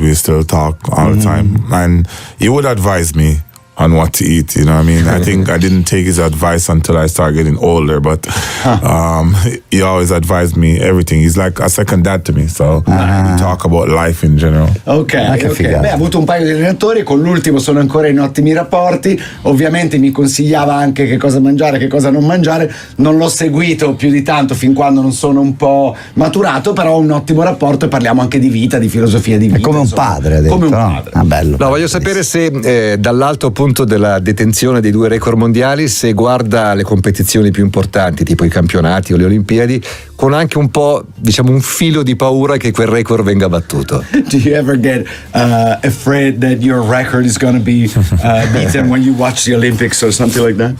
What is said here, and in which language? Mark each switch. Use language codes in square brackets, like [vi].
[en] We still talk all the time, and he would advise me on what to eat. You know what I mean? I think I didn't take his advice until I started getting older, but he always advised me everything. He's like a second dad to me, so we talk about life in general. Ok. [it] Beh, ho avuto un paio di allenatori, con l'ultimo sono ancora in ottimi rapporti. Ovviamente mi consigliava anche che cosa mangiare, che cosa non mangiare. Non l'ho seguito più di tanto fin quando non sono un po' maturato, però ho un ottimo rapporto e parliamo anche di vita, di filosofia di vita. È come un padre, ha detto, come un no? padre. Ah, bello. No, voglio sapere se dall'alto punto della detenzione dei 2 record mondiali, se guarda le competizioni più importanti, tipo i campionati o le Olimpiadi, con anche un po', diciamo, un filo di paura che quel record venga battuto. [en] Do you ever get afraid that your record is going to be beaten when you watch the Olympics or something like that?